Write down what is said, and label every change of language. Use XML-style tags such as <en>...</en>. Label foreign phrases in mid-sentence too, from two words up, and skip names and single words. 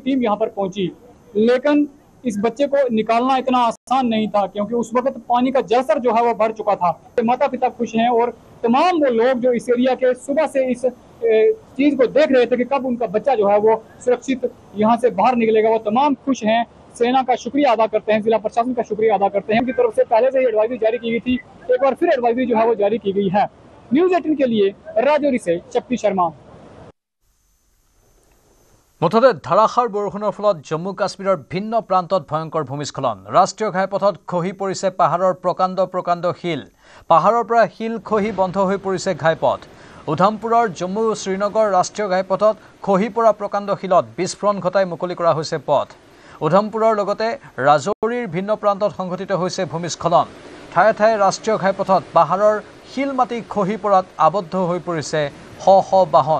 <hi>टीम यहाँ पर पहुंची लेकिन इस बच्चे को निकालना इतना आसान नहीं था क्योंकि उस वक्त पानी का जलस्तर जो है वो बढ़ चुका था माता पिता खुश हैं और तमाम वो लोग जो इस एरिया के सुबह से इस चीज को देख रहे थे कि कब उनका बच्चा जो है वो सुरक्षित यहाँ से बाहर निकलेगा वो तमाम खुश हैं सेना का शुक्रिया अदा करते हैं जिला प्रशासन का शुक्रिया अदा करते हैं उनकी तरफ से पहले से ही एडवाइजरी जारी की गई थी एक बार फिर एडवाइजरी जो है वो जारी की गई है न्यूज 18 के लिए राजौरी से शक्ति शर्मा</hi> <as>মুঠতে ধাৰাসাৰ বৰষুণৰ ফলত জম্মু কাশ্মীৰৰ ভিন্ন প্ৰান্তত ভয়ংকৰ ভূমিস্খলন ৰাষ্ট্ৰীয় ঘাইপথত খহি পৰিছে পাহাৰৰ প্ৰকাণ্ড শিল পাহাৰৰ পৰা শিল খহি বন্ধ হৈ পৰিছে ঘাইপথ উধামপুৰৰ জম্মু শ্ৰীনগৰ ৰাষ্ট্ৰীয় ঘাইপথত খহি পৰা প্ৰকাণ্ড শিলত বিস্ফোৰণ ঘটাই মুকলি কৰা হৈছে পথ উধামপুৰৰ লগতে ৰাজৌৰীৰ ভিন্ন প্ৰান্তত সংঘটিত হৈছে ভূমিস্খলন ঠায়ে ঠায়ে ৰাষ্ট্ৰীয় ঘাইপথত পাহাৰৰ শিল মাটি খহি পৰাত আবদ্ধ হৈ পৰিছে শ শ বাহন।</as>